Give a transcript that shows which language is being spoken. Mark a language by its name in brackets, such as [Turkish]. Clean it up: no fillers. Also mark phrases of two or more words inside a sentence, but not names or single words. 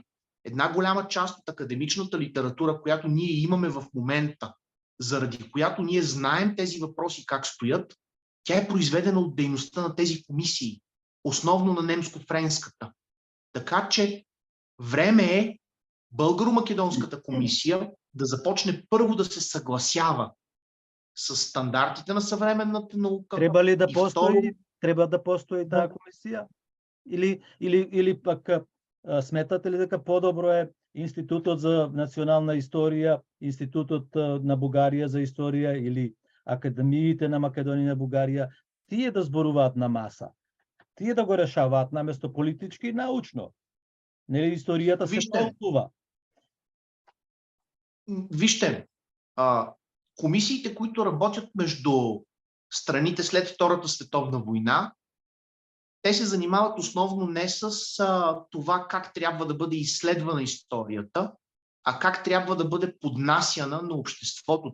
[Bulgarian] Една голяма част от академичната литература, която ние имаме в момента, заради която ние знаем тези въпроси как стоят, тя е произведена от дейността на тези комисии, основно на немско-френската. Така че време е Българо-македонската комисия да започне първо да се съгласява с стандартите на съвременната наука. [Macedonian] Треба ли да и постои, второ, треба да постои таа комисија? Или пак сметате ли дека подобро е Институтот за национална историја, Институтот на Бугарија за историја или академиите на Македонија и на Бугарија, тие да зборуваат на маса, тие да го решаваат наместо политички и научно? Нели историјата се толкува? [Bulgarian] Вижте, комисиите, които работят между страните след Втората световна война, те се занимават основно не с това как трябва да бъде изследвана историята, а как трябва да бъде поднасяна на обществото.